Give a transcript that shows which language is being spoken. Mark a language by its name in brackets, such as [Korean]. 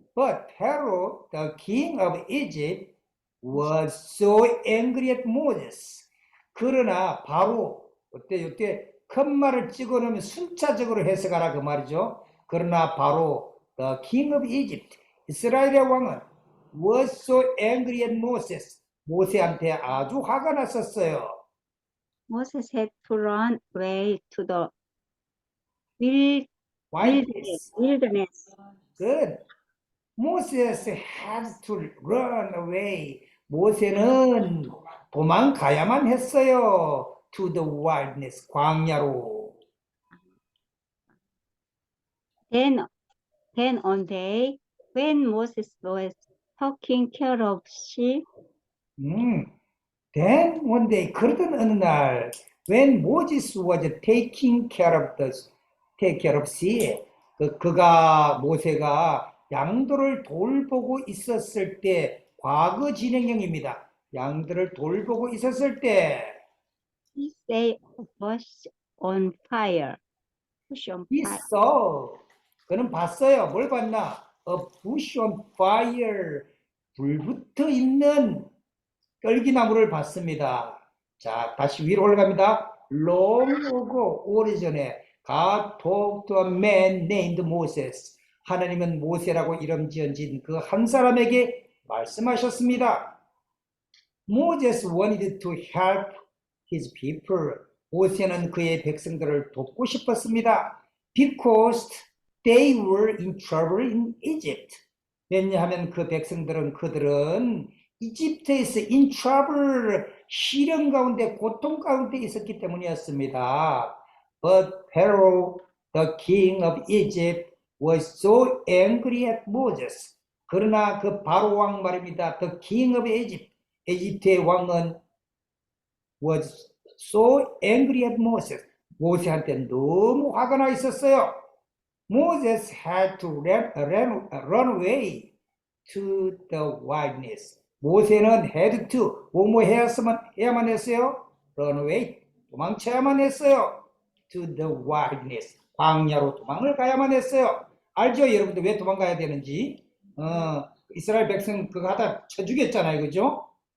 [English] But Pharaoh, the king of Egypt, was so angry at Moses. [Korean] 그러나 바로 이때 컴마를 찍어 놓으면 순차적으로 해석하라 그 말이죠. 그러나 바로 [English] the king of Egypt, [Korean] 이스라엘의 왕은 [English] was so angry at Moses, [Korean] 모세한테 아주 화가 났었어요. [English] Moses had to run away to the Wilderness. wilderness. Good. Moses had to run away. [Korean] 모세는 도망가야만 했어요. [English] To the wilderness, [Korean] 광야로. [English] Then one day, when Moses was taking care of sheep, Then one day, [Korean] 그러던 어느 날, [English] when Moses was taking care of sheep, [Korean] 모세가 양들을 돌보고 있었을 때, 과거 진행형입니다. 양들을 돌보고 있었을 때, [English] he saw a bush on fire. Bush on he fire. [Korean] saw, 그는 봤어요. 뭘 봤나? [English] A bush on fire, [Korean] 불붙어 있는 떨기나무를 봤습니다. 자, 다시 위로 올라갑니다. [English] Long ago, [Korean] 오래전에 [English] God talked to a man named Moses. [Korean] 하나님은 모세라고 이름 지은 그 한 사람에게 말씀하셨습니다. [English] Moses wanted to help his people. [Korean] 모세는 그의 백성들을 돕고 싶었습니다. [English] Because they were in trouble in Egypt. [Korean] 왜냐하면 그들은 이집트에서 [English] in trouble, [Korean] 시련 가운데, 고통 가운데 있었기 때문이었습니다. [English] But Pharaoh, the king of Egypt, was so angry at Moses. [Korean] 그러나 그 바로 왕 말입니다. [English] The king of Egypt, [Korean] 에집트의 왕은 [English] was so angry at Moses. [Korean] 모세한테 너무 화가 나 있었어요. [English] Moses had to run away to the wilderness. [Korean] 모세는 had to, 해야만 했어요. [English] run away, [Korean] 도망쳐야만 했어요. [English] to the wilderness, [Korean] 광야로 도망을 가야만 했어요. 알죠? 여러분들 왜 도망가야 되는지? 이스라엘 백성 그거 하다 쳐 죽였잖아요. 그죠?